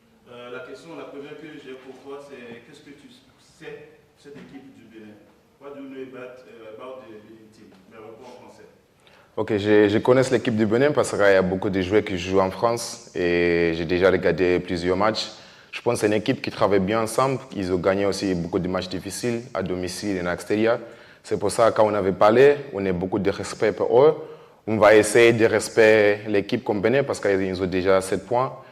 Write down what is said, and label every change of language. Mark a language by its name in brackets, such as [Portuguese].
[French] La première que j'ai pour toi, c'est qu'est-ce que tu sais de cette équipe du Bénin? [English] What do you know about the Benin team? [French] Mais réponds en français. Ok, je connais l'équipe du Bénin parce qu'il y a beaucoup de joueurs qui jouent en France et j'ai déjà regardé plusieurs matchs. Je pense que c'est une équipe qui travaille bien ensemble. Ils ont gagné aussi beaucoup de matchs difficiles à domicile et à l'extérieur. C'est pour ça que quand on avait parlé, on a beaucoup de respect pour eux. On va essayer de respecter l'équipe comme Bénin parce qu'ils ont déjà 7 points.